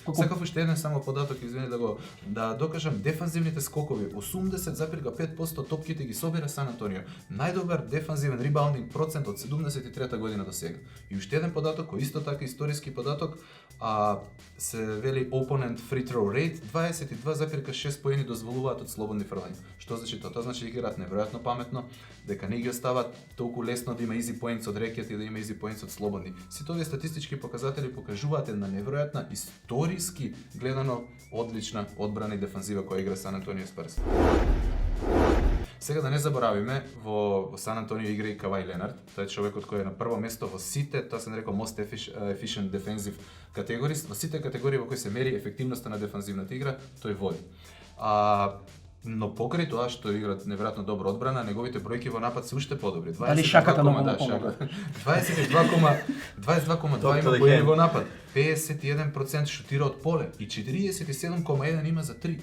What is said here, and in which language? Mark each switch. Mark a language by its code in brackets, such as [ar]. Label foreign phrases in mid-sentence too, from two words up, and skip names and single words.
[mk] Сакав уште еден само податок, извини да докажам, дефанзивните скокови 80,5% топките ги собира Сан Антонио. Најдобар дефанзивен ребаундинг процент од 73-та година до сега. И уште еден податок кој исто така историски податок, се вели [en] opponent free throw rate, [mk] 22,6 поени дозволуваат од слободни фрлања. Што значи тоа? Тоа значи дека играат неверојатно паметно, дека не ги остават толку лесно да има [en] easy points [mk] од рекет и да има [en] easy points [mk] од слободни. Сите овие статистички показатели покажуваат една неверојатна историски гледано одлична одбрана и дефанзива која игра Сан Антонио Спарс. Сега да не заборавиме, во Сан Антонио игра и Кавај Ленард, тој е човекот кој е на прво место во сите, тоа се нарекува [en] most efficient defensive categories, [mk] во сите категории во кои се мери ефективноста на дефанзивната игра, тој води. Но покрај тоа што играат неверојатно добра одбрана, неговите бројки во напад се уште подобри. Дали шаката многу помага? 22,2 има поени во напад, 51% шутира од поле и 47,1 има за 3.